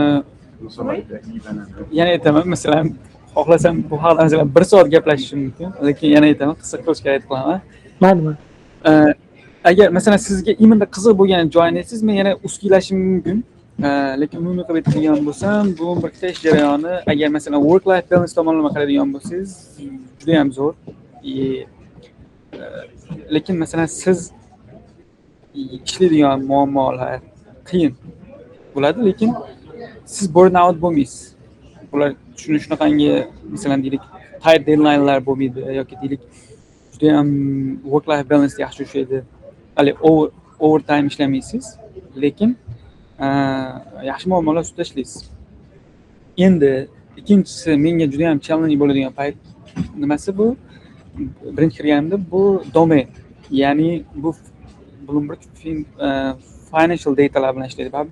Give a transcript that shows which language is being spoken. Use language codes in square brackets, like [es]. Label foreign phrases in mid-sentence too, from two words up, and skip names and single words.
[uz] Yana aytaman, masalan, xohlasam bu haqida masalan 1 soat gaplashishim mumkin, lekin yana aytaman, qisqa qilishga harakat qilaman. Mayli. Agar masalan sizga imenda qiziq bo'lgan joyini aytsangiz, men yana uskilashim mumkin. Lekin umumiy qilib aytadigan bo'lsam, bu birikta ish jarayoni, agar masalan [en] work life balance [uz] tomonlama qaraydigan bo'lsangiz, juda ham zo'r. Lekin masalan siz ishlaydigan muammolar qiyin bo'ladi, lekin siz [en] burn out [uz] bo'lmaysiz. Ular shunaqangi masalan deylik [en] tight deadline'lar [uz] bo'lmaydi yoki deylik juda ham [en] work life balance [uz] yaxshi ushlaydi. Hali overtime ishlamaysiz, lekin yaxshi muammolar ustida ishlaysiz. Endi ikkinchisi menga juda ham challenge bo'ladigan payt nimasi bu? Birinchi kirganimda bu domain. Ya'ni bu Bloomberg [en] financial datalar [uz] bilan ishlaydi baribir.